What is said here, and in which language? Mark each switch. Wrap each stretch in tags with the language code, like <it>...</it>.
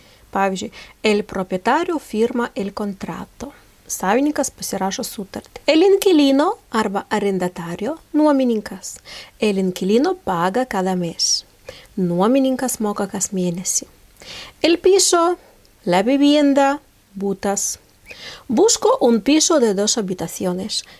<es>Pavyzdžiui, el propietario firma el contrato.</es> <lt>Savininkas pasirašo sutartį. El inquilino arba arrendatario, nuomininkas.</lt> <es>El inquilino paga cada mes.</es> <lt>Nuomininkas moka kas mėnesį.</lt> <es>El piso, la vivienda, butas. Busco un piso de 2 habitaciones.</es>